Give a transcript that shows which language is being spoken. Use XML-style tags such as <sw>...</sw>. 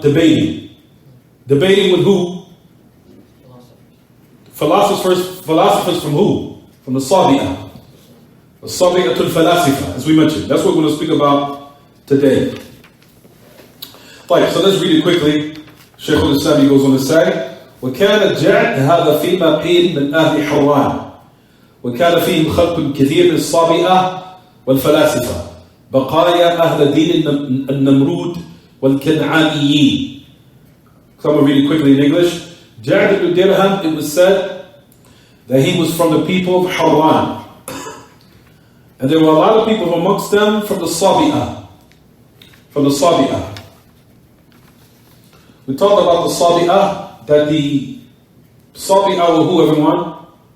<en>Debating. Debating with who? Philosophers from who? From the Sabi'ah. The Sabi'atul Falasifa, as we mentioned. That's what we're going to speak about today. Right, so let's read it quickly. Shaykh al-Islam, he goes on to say,</en> <ar>وكان الجعد هذا فيما قيل من أهل حران وكان فيهم خلق كثير من الصابئة والفلاسفة بقايا أهل دين النمرود والكنعانيين.</ar> <en>So I'm going to read it quickly in English. Ja'd ibn Dirham, it was said that he was from the people of Haran. And there were a lot of people amongst them from the Sabi'ah. From the Sabi'ah. We talked about the Sabi'ah, that the Sabi'ah were who, everyone?</en>